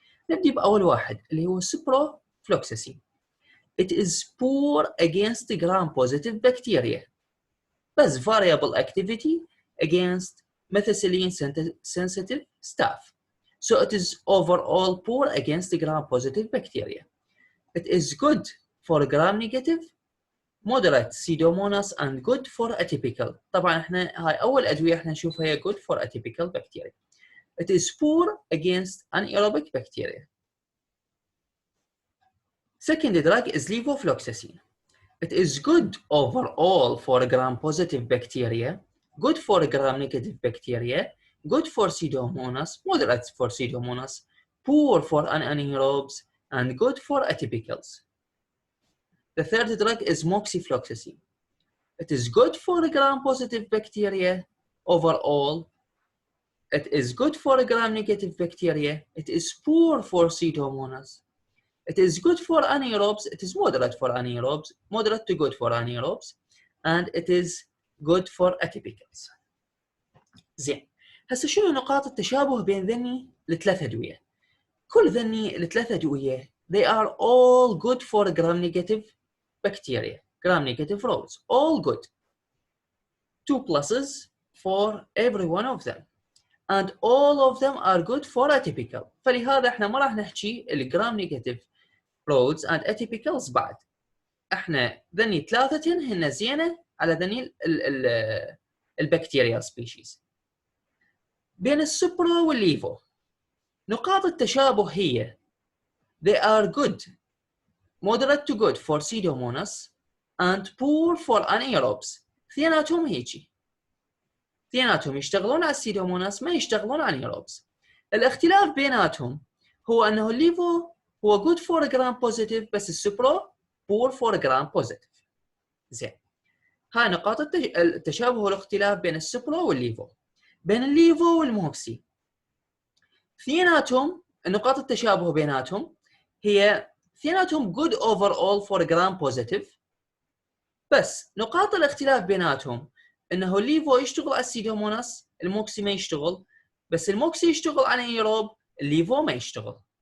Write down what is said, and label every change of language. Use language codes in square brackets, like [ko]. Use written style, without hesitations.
[ar] نبدي باول واحد اللي هو ciprofloxacin. [en] It is poor against gram-positive bacteria, بس variable activity against methicillin-sensitive staph. So it is overall poor against gram-positive bacteria. It is good for gram-negative, moderate pseudomonas, and good for atypical. [ar] طبعا احنا هاي أول أدوية احنا نشوفها هي [en] good for atypical bacteria. It is poor against anaerobic bacteria. Second drug is levofloxacin. It is good overall for gram-positive bacteria, good for gram-negative bacteria, good for pseudomonas, moderate for pseudomonas, poor for anaerobes, and good for atypicals. The third drug is moxifloxacin. It is good for gram-positive bacteria overall. It is good for gram-negative bacteria. It is poor for pseudomonas. It is good for anaerobes. It is moderate for anaerobes, moderate to good for anaerobes, and it is good for atypicals. [ar] زين، هسه شنو نقاط التشابه بين ذني الثلاث أدوية؟ كل ذني الثلاث أدوية [en] they are all good for gram-negative bacteria, gram-negative roles, all good. 2 pluses for every one of them. And all of them are good for atypical. [ar] فلهذا احنا ما راح نحكي ال [en] gram-negative roads and atypicals [ar] بعد. احنا ذني ثلاثتين هن زينه على ذني البكتيريا سبيشيز. بين السبرو والليفو نقاط التشابه هي [en] they are good, moderate to good for pseudomonas and poor for anaerobes. [ar] اثنيناتهم هيجي. اثنيناتهم يشتغلون على السيدوموناس ما يشتغلون على anaerobes. الاختلاف بيناتهم هو انه الليفو هو [en] good for gram positive [ar] بس السبرو [en] poor for gram positive. [ar] زين، هاي نقاط التشابه والاختلاف بين السبرو والليفو. بين الليفو والموكسي اثنيناتهم نقاط التشابه بيناتهم هي اثنيناتهم [en] good overall for gram positive، [ar] بس نقاط الاختلاف بيناتهم انه الليفو يشتغل على السيدوموناس، الموكسي ما يشتغل، بس الموكسي يشتغل على anaerobe، الليفو ما يشتغل.